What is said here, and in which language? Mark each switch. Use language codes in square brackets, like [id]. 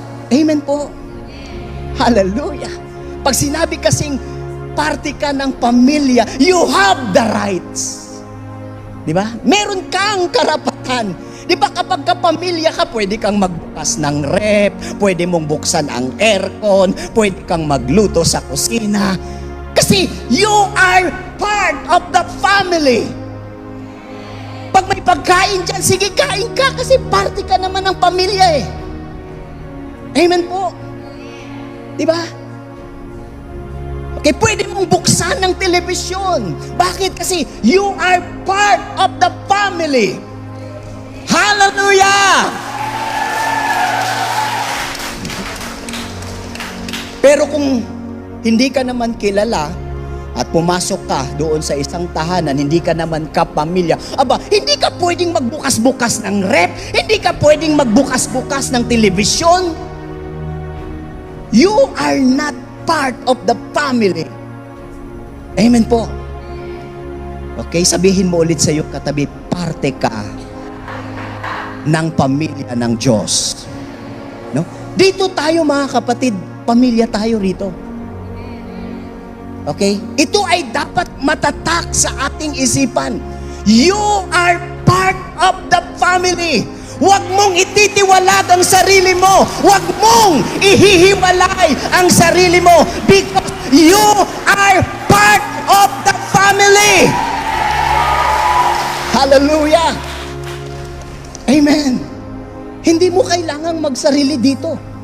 [tl] Amen po. Hallelujah! Pag sinabi kasing parte ka ng pamilya, [en] you have the rights. [tl] Di ba? Meron kang karapatan. Di ba kapag kapamilya ka, pwede kang magbukas ng rep, pwede mong buksan ang aircon, pwede kang magluto sa kusina. [en] Kasi you are part of the family. [tl] Pag may pagkain dyan, sige kain ka kasi parte ka naman ng pamilya eh. Amen po. Di ba? Okay, pwede mong buksan ng telebisyon. Bakit? [en] Kasi you are part of the family. Hallelujah! [tl] Pero kung hindi ka naman kilala at pumasok ka doon sa isang tahanan, hindi ka naman kapamilya, hindi ka pwedeng magbukas-bukas ng rep, hindi ka pwedeng magbukas-bukas ng telebisyon. [en] You are not part of the family. [tl] Amen po. Okay, sabihin mo ulit sa iyong katabi, parte ka ng pamilya ng Diyos. No? Dito tayo mga kapatid, pamilya tayo rito. Okay? Ito ay dapat matatak sa ating isipan. [en] You are part of the family. [tl] Huwag mong ititiwalag ang sarili mo. Huwag mong ihihiwalay ang sarili mo [en] because you are part of the family. [tl] Hallelujah! Amen. Hindi mo kailangang magsarili dito.